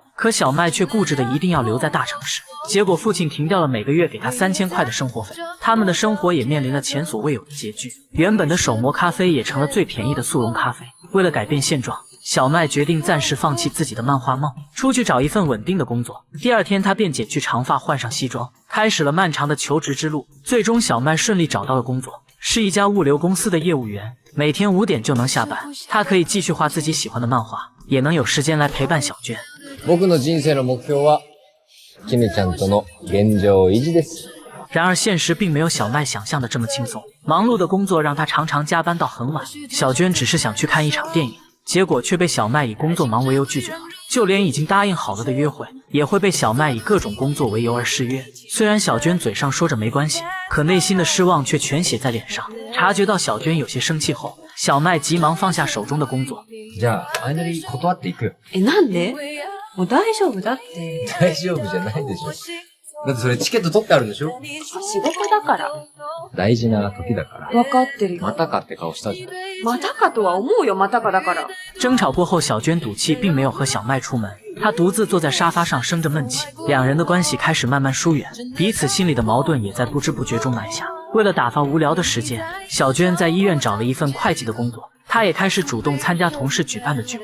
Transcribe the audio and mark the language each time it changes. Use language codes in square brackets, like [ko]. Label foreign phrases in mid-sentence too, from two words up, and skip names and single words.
[zh] 可小麦却固执的一定要留在大城市，结果父亲停掉了每个月给他3000块的生活费，他们的生活也面临了前所未有的拮据。原本的手磨咖啡也成了最便宜的速溶咖啡。为了改变现状， 小麦决定暂时放弃自己的漫画梦，出去找一份稳定的工作。第二天，他便剪去长发，换上西装，开始了漫长的求职之路。最终，小麦顺利找到了工作，是一家物流公司的业务员，每天5点就能下班。他可以继续画自己喜欢的漫画，也能有时间来陪伴小娟。 [ja] 僕の人生の目標は、キネちゃんとの現状維持です。 [zh] 然而现实并没有小麦想象的这么轻松，忙碌的工作让他常常加班到很晚。小娟只是想去看一场电影，结果却被小麦以工作忙为由拒绝了。就连已经答应好了的约会，也会被小麦以各种工作为由而失约。虽然小娟嘴上说着没关系，可内心的失望却全写在脸上。察觉到小娟有些生气后，小麦急忙放下手中的工作。 [ja] じゃあ、相乗り断っていくよ。なんで？もう大丈夫だって。大丈夫じゃないでしょ。だってそれチケット取ってあるんでしょ？仕事だから。大事な時だから。わかってるよ。またかって顔したじゃん。またかとは思うよ、またかだから。 [zh] 争吵过后，小娟赌气并没有和小麦出门，她独自坐在沙发上生着闷气。两人的关系开始慢慢疏远，彼此心里的矛盾也在不知不觉中埋下。为了打发无聊的时间，小娟在医院找了一份会计的工作，她也开始主动参加同事举办的聚会。